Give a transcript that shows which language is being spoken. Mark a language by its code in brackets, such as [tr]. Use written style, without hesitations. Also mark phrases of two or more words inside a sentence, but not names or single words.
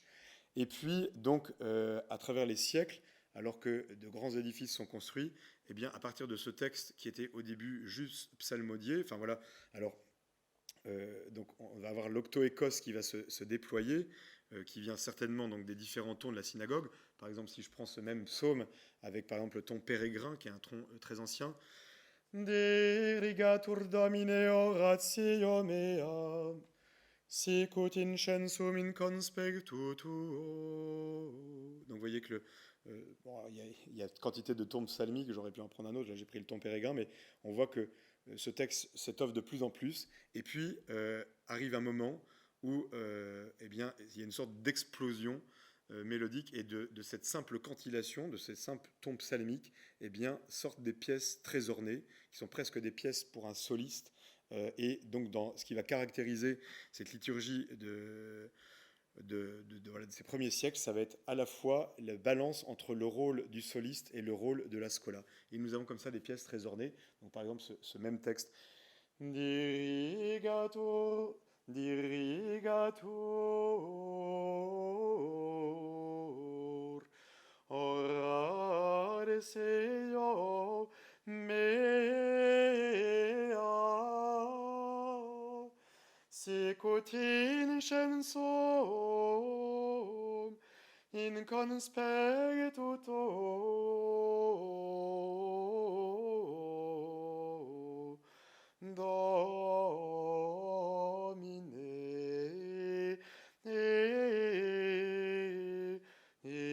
[fr] Et puis, donc, à travers les siècles, alors que de grands édifices sont construits, eh bien, à partir de ce texte qui était au début juste psalmodié, enfin voilà, alors, donc on va avoir l'octoécos qui va se déployer, qui vient certainement donc des différents tons de la synagogue. Par exemple, si je prends ce même psaume avec par exemple le ton pérégrin, qui est un ton très ancien, [la] Dirigatur Domine oratio mea, sicut incensum in conspectu tuo. [fr] Donc vous voyez que il y a quantité de tons psalmiques, j'aurais pu en prendre un autre, là j'ai pris le ton pérégrin, mais on voit que ce texte s'étoffe de plus en plus, et puis arrive un moment où eh bien, il y a une sorte d'explosion mélodique, et de cette simple cantillation, de ces simples tons psalmiques, eh bien, sortent des pièces très ornées, qui sont presque des pièces pour un soliste, et donc dans ce qui va caractériser cette liturgie de ces premiers siècles, ça va être à la fois la balance entre le rôle du soliste et le rôle de la scola. Et nous avons comme ça des pièces très ornées. Donc par exemple ce même texte. [la] Dirigatur, dirigatur, oratio mea, sicut incensum in conspectu tuo, Domine.